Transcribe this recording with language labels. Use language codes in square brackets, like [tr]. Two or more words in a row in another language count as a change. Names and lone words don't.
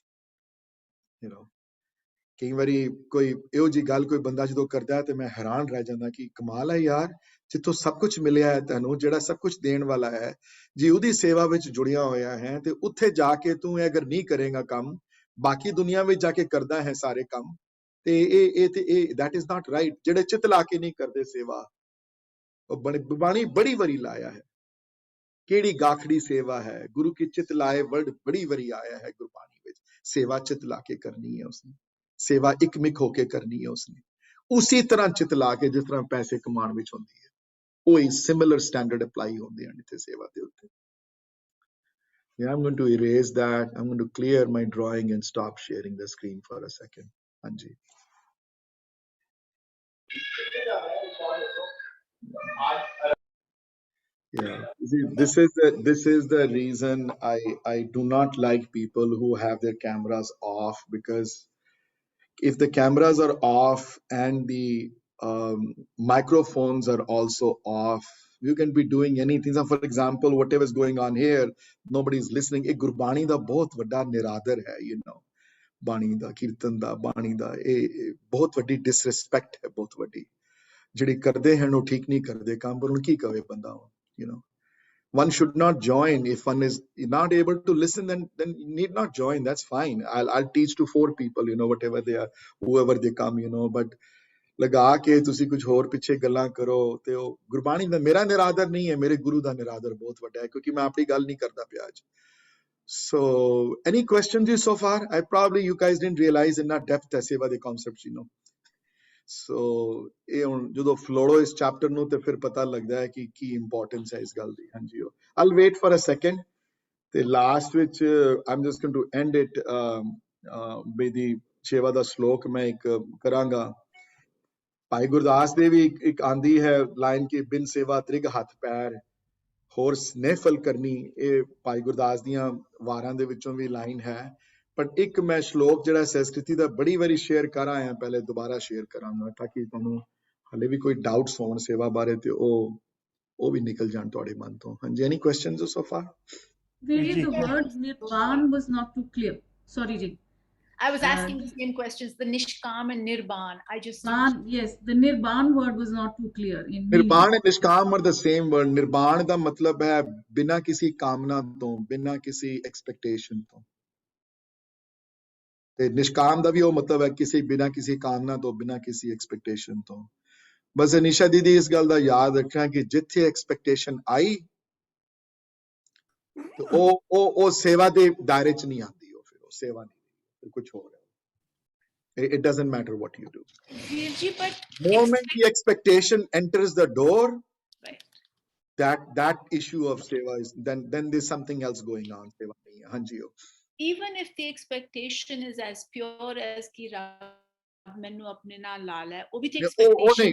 [pa] ਕਈ ਵਾਰੀ ਕੋਈ ਇਹੋ ਜਿਹੀ ਗੱਲ ਕੋਈ ਬੰਦਾ ਜਦੋਂ ਕਰਦਾ ਹੈ ਤੇ ਮੈਂ ਹੈਰਾਨ ਰਹਿ ਜਾਂਦਾ ਕਿ ਕਮਾਲ ਹੈ ਯਾਰ, ਜਿੱਥੋਂ ਸਭ ਕੁਝ ਮਿਲਿਆ ਹੈ ਤੈਨੂੰ, ਜਿਹੜਾ ਸਭ ਕੁਝ ਦੇਣ ਵਾਲਾ ਹੈ, ਜੇ ਉਹਦੀ ਸੇਵਾ ਵਿੱਚ ਜੁੜਿਆ ਹੋਇਆ ਹੈ ਤੇ ਉੱਥੇ ਜਾ ਕੇ ਤੂੰ ਅਗਰ ਨਹੀਂ ਕਰੇਗਾ ਕੰਮ, ਬਾਕੀ ਦੁਨੀਆ ਵਿੱਚ ਜਾ ਕੇ ਕਰਦਾ ਹੈ ਸਾਰੇ ਕੰਮ, ਤੇ ਇਹ [en] that is not right। [pa] ਜਿਹੜੇ ਚਿੱਤ ਲਾ ਕੇ ਨਹੀਂ ਕਰਦੇ ਸੇਵਾ, ਉਹ ਬਾਣੀ ਬੜੀ ਵਾਰੀ ਲਾਇਆ ਹੈ, ਕਿਹੜੀ ਗਾਖੜੀ ਸੇਵਾ ਹੈ, ਗੁਰੂ ਕੀ ਚਿੱਤ ਲਾਏ ਵਰਡ ਬੜੀ ਵਾਰੀ ਆਇਆ ਹੈ ਗੁਰਬਾਣੀ ਵਿੱਚ। ਸੇਵਾ ਚਿੱਤ ਲਾ ਕੇ ਕਰਨੀ ਹੈ ਉਸਨੇ, ਸੇਵਾ ਇਕਮਿਕ ਹੋ ਕੇ ਕਰਨੀ ਹੈ ਉਸਨੇ, ਉਸੇ ਤਰ੍ਹਾਂ ਚਿੱਤ ਲਾ ਕੇ ਜਿਸ ਤਰ੍ਹਾਂ ਪੈਸੇ ਕਮਾਉਣ ਵਿੱਚ ਹੁੰਦੀ ਹੈ, ਉਹੀ [en] similar standard apply [pa] ਹੁੰਦੇ ਹਨ ਇੱਥੇ ਸੇਵਾ ਦੇ ਉੱਤੇ। [en] Yeah, I'm going to erase that. I'm going to clear my drawing and stop sharing the screen for a second. Anji. Yeah, this is the reason I do not like people who have their cameras off, because if the cameras are off and the microphones are also off, You can be doing anything. So for example, whatever is going on here, nobody is listening. [pa] ਇਹ ਗੁਰਬਾਣੀ ਦਾ ਬਹੁਤ ਵੱਡਾ ਨਿਰਾਦਰ ਹੈ, [en] you know, [pa] ਬਾਣੀ ਦਾ, ਕੀਰਤਨ ਦਾ, ਬਾਣੀ ਦਾ, ਇਹ ਬਹੁਤ ਵੱਡੀ disrespect ਹੈ, ਬਹੁਤ ਵੱਡੀ, ਜਿਹੜੀ ਕਰਦੇ ਹਨ ਉਹ ਠੀਕ ਨਹੀਂ ਕਰਦੇ ਕੰਮ, ਪਰ ਹੁਣ ਕੀ ਕਵੇ ਬੰਦਾ, [en] you know. One should not join if one is not able to listen. Then need not join. That's fine. I'll teach to 4 people. You know, whatever they are, whoever they come. You know, but [pa] ਲਗਾ ਕੇ ਤੁਸੀਂ ਕੁਝ ਹੋਰ ਪਿੱਛੇ ਗੱਲਾਂ ਕਰੋ ਤੇ ਉਹ ਗੁਰਬਾਣੀ ਦਾ ਮੇਰਾ ਨਿਰਾਦਰ ਨਹੀਂ ਹੈ, ਮੇਰੇ ਗੁਰੂ ਦਾ ਨਿਰਾਦਰ ਬਹੁਤ ਵੱਡਾ ਹੈ, ਕਿਉਂਕਿ ਮੈਂ ਆਪਣੀ ਗੱਲ ਨਹੀਂ ਕਰਦਾ ਪਿਆ ਅੱਜ. [en] So any questions so far? I probably you guys didn't realize in that depth [pa] ਹੈ ਸੇਵਾ ਦੇ [en] concepts, you know. [pa] So ਇਹ ਹੁਣ ਜਦੋਂ ਫਲੋੜੋ ਇਸ ਚੈਪਟਰ ਨੂੰ ਤੇ ਫਿਰ ਪਤਾ ਲੱਗਦਾ ਹੈ ਕਿ ਕੀ ਇੰਪੋਰਟੈਂਸ ਹੈ ਇਸ ਗੱਲ ਦੀ. ਹਾਂਜੀ, [en] I'll wait for a second. [pa] ਤੇ ਲਾਸਟ ਵਿੱਚ [en] I'm just going to end it [pa] ਬੇਦੀ ਸੇਵਾ ਦਾ ਸ਼ਲੋਕ ਮੈਂ ਇੱਕ ਕਰਾਂਗਾ. ਭਾਈ ਗੁਰਦਾਸ ਦੇ ਵੀ ਇੱਕ ਆਂਦੀ ਹੈ ਲਾਈਨ ਕਿ ਬਿਨ ਸੇਵਾ ਤ੍ਰਿਗ ਹੱਥ ਪੈਰ ਹੋਰ ਸਨੇਫਲ ਕਰਨੀ. ਇਹ ਭਾਈ ਗੁਰਦਾਸ ਦੀਆਂ ਵਾਰਾਂ ਦੇ ਵਿੱਚੋਂ ਵੀ ਲਾਈਨ ਹੈ, ਪਰ ਇੱਕ ਮੈਂ ਸ਼ਲੋਕ ਜਿਹੜਾ ਸੰਸਕ੍ਰਿਤੀ ਦਾ ਬੜੀ ਵਾਰੀ ਸ਼ੇਅਰ ਕਰ ਆਇਆ, ਪਹਿਲੇ ਦੁਬਾਰਾ ਸ਼ੇਅਰ ਕਰਾਂਗਾ ਤਾਂ ਕਿ ਤੁਹਾਨੂੰ ਹਾਲੇ ਵੀ ਕੋਈ ਡਾਊਟਸ ਹੋਣ ਸੇਵਾ ਬਾਰੇ ਤੇ ਉਹ ਵੀ ਨਿਕਲ ਜਾਣ ਤੁਹਾਡੇ ਮਨ ਤੋਂ. [en] ਹਾਂਜੀ, any questions so far? Really, the word nirvan was not too clear. Sorry, Ji. I was asking the same questions. The nishkam and nirban. I just Yes, the nirban word was not too clear. In ਨਿਰਬਾਣ and ਨਿਸ਼ਕਾਮ are the same word. [pa] ਨਿਰਬਾਣ ਦਾ ਮਤਲਬ ਹੈ ਬਿਨਾਂ ਕਿਸੇ ਕਾਮਨਾ ਤੋਂ, ਬਿਨਾਂ ਕਿਸੇ ਐਕਸਪੈਕਟੇਸ਼ਨ ਤੋਂ, ਤੇ ਨਿਸ਼ਕਾਮ ਦਾ ਵੀ ਉਹ ਮਤਲਬ ਹੈ ਕਿਸੇ ਬਿਨਾਂ ਕਿਸੇ ਕਾਮਨਾ ਤੋਂ, ਬਿਨਾਂ ਕਿਸੇ ਐਕਸਪੈਕਟੇਸ਼ਨ ਤੋਂ. ਬਸ ਅਨੀਸ਼ਾ ਦੀਦੀ ਇਸ ਗੱਲ ਦਾ ਯਾਦ ਰੱਖਣਾ ਕਿ ਜਿੱਥੇ ਐਕਸਪੈਕਟੇਸ਼ਨ ਆਈ ਤੇ ਉਹ ਸੇਵਾ ਦੇ ਦਾਇਰੇ 'ਚ ਨਹੀਂ ਆਉਂਦੀ, ਉਹ ਫਿਰ ਉਹ ਸੇਵਾ ਨਹੀਂ, ਫਿਰ ਕੁਝ ਹੋਰ ਹੈ. [en] It doesn't matter what you do. Virji, but Moment the expectation enters the door, right. that issue of seva is then there's something else going on. [pa] ਸੇਵਾ ਨਹੀਂ ਹੈ। ਹਾਂਜੀ. [en] Even if the expectation is as pure as [pa] ਕਿ ਰੱਬ ਮੈਨੂੰ ਆਪਣੇ ਨਾਲ ਲਾ ਲੈ, ਉਹ ਵੀ [en] expectation